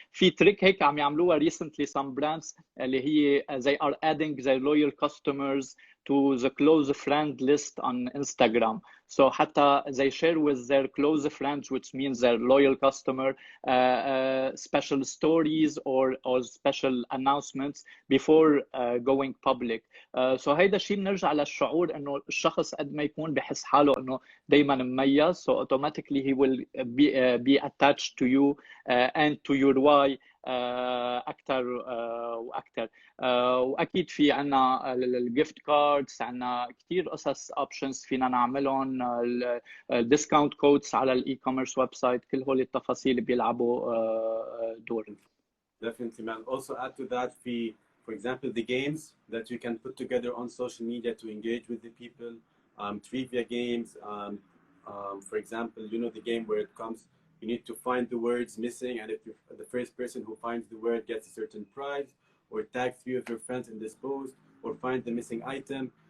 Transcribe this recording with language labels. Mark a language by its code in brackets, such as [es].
[ar] في تريك هيك عم يعملوها [en] recently some brands اللي هي they are adding their loyal customers to the close friend list on Instagram. So حتى they share with their close friends, which means their loyal customer, special stories or special announcements before going public. [ar] So هيدا الشيء بنرجع للشعور انه الشخص قد ما يكون بحس حاله انه دائما مميز [en] so automatically he will be attached to you and to your why [ar] اكثر واكثر. واكيد في عنا الجيفت كاردز، عنا كثير قصص اوبشنز فينا نعملهم، الديسكاونت كودز على الاي كوميرس ويب سايت، كل هول التفاصيل بيلعبوا دور. [en] Definitely, man. Also add to that, for example, the games that you can put together on social media to engage with the people, trivia games. For example, you know the game where it comes, you need to find the words missing, and if the first person who finds the word gets a certain prize, or tag 3 of your friends in this post, or find the missing item.